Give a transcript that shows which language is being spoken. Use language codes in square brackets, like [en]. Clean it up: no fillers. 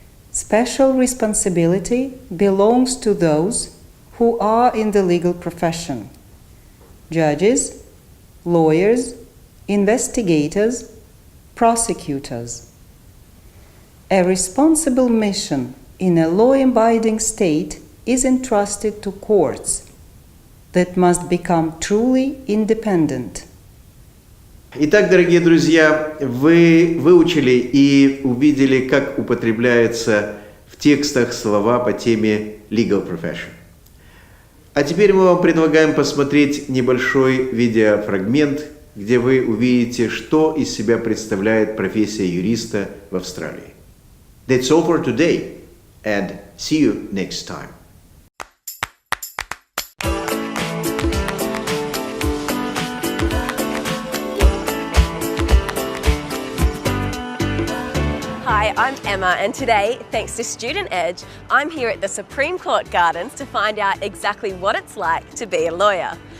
[en] Special responsibility belongs to those who are in the legal profession: judges, lawyers, investigators, prosecutors. A responsible mission in a law-abiding state is entrusted to courts that must become truly independent. [ru] Итак, дорогие друзья, вы выучили и увидели, как употребляются в текстах слова по теме [en] legal profession. [ru] А теперь мы вам предлагаем посмотреть небольшой видеофрагмент, где вы увидите, что из себя представляет профессия юриста в Австралии. [en] That's all for today, and see you next time. Hi, I'm Emma, and today, thanks to Student Edge, I'm here at the Supreme Court Gardens to find out exactly what it's like to be a lawyer.